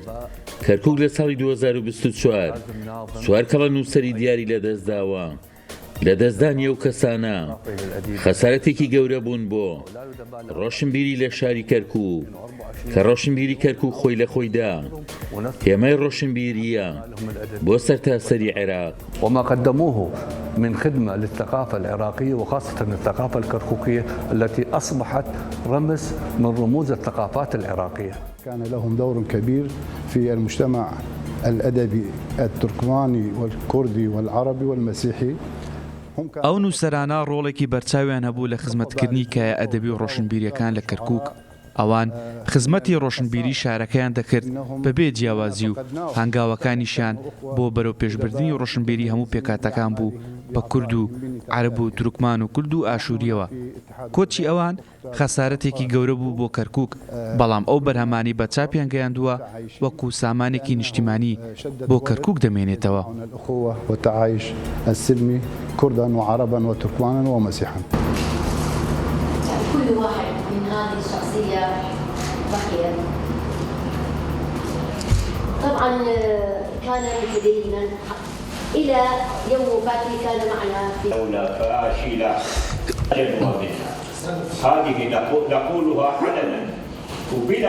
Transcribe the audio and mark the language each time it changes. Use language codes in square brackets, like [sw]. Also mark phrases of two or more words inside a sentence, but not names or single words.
[ckb] کەرکووک لە ساڵی 2024 چوار کەڵە نووسەری دیاری لەدەستداوە. لە دەستدانی ئەو کەسانە خەسارەتێکی گەورە بوون بۆ ڕۆشنبیری لە شاری کەرکووک کە ڕۆشنبیری کەرکووک خۆی لە خۆیدا هێمای ڕۆشنبیریە بۆ سەرتاسەری عێراق. [ar] وما قدموه من خدمة للثقافة العراقية وخاصة الثقافة الكركوكية التي أصبحت رمز من رموز الثقافات العراقية. كان لهم دور كبير في المجتمع الأدبي التركماني والكردي والعربي والمسيحي. [ckb] ئەو نووسەرانە ڕۆڵێکی بەرچاویان هەبوو لە خزمەتکردنی کایە ئەدەبی و ڕۆشنبیریەکان لە کەرکووک. ئەوان خزمەتی ڕۆشنبیری شارەکەیان دەکرد بەبێ جیاوازی و هەنگاوەکانیشیان بۆ بەرەو پێشبردننی ڕۆشنبیری هەموو پێکاتەکان بوو بە کورد و عەرەب و تورکمان و کورد و ئاشووریەوە. کۆچی ئەوان خەسارەتێکی گەورە بوو بۆ کەرکووک، بەڵام ئەو بەرهەمانی بە چاپیان گەیاندووە وەکو سامانێکی نیشتیمانی بۆ کەرکووک دەمێنێتەوە. [ar] والتعايش السلمي كردا وعربا وتركمانا ومسيحا. كل واحد من هذه الشخصية ضحية. طبعا كان متدينا إلى يوم وفاته كان معنا في دولة فاشلة جدوى منها، هذه نقولها علنا وبلا